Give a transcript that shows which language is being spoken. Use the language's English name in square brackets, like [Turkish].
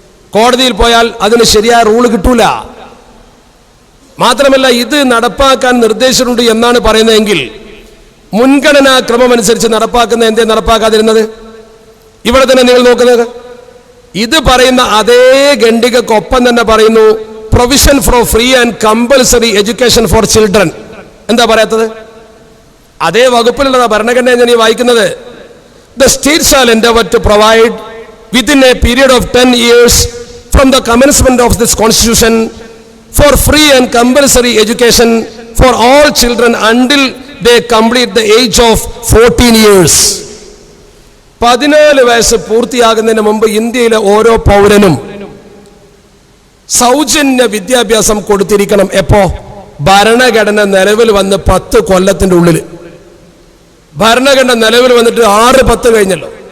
[Malayalam] കോടതിയിൽ പോയാൽ അതിന് ശരിയായ റൂള് കിട്ടൂല. മാത്രമല്ല, ഇത് നടപ്പാക്കാൻ നിർദ്ദേശമുണ്ട് എന്നാണ് പറയുന്നതെങ്കിൽ മുൻഗണനാ ക്രമം അനുസരിച്ച് നടപ്പാക്കുന്ന എന്തേ നടപ്പാക്കാതിരുന്നത്? ഇവിടെ തന്നെ നിങ്ങൾ നോക്കുന്നത്, ഇത് പറയുന്ന അതേ ഖണ്ഡികക്കൊപ്പം തന്നെ പറയുന്നു [English] Provision for free and compulsory education for children. [Malayalam] എന്താ പറയാത്തത്? അതേ വകുപ്പിലുള്ളതാ ഭരണഘടന ഞാൻ ഈ വായിക്കുന്നത്. [English] The state shall endeavor to provide within a period of 10 years from the commencement of this constitution for free and compulsory education for all children until they complete the age of 14 years. [Malayalam] 14 വയസ്സ് പൂർത്തിയാകുന്നതിന് മുമ്പ് ഇന്ത്യയിലെ ഓരോ പൗരനും സൗജന്യ വിദ്യാഭ്യാസം കൊടുത്തിരിക്കണം. എപ്പോ? ഭരണഘടന നിലവിൽ വന്ന് 10 കൊല്ലത്തിന്റെ ഉള്ളിൽ. ഭരണഘടന നിലവിൽ വന്നിട്ട് 6-10 കഴിഞ്ഞല്ലോ.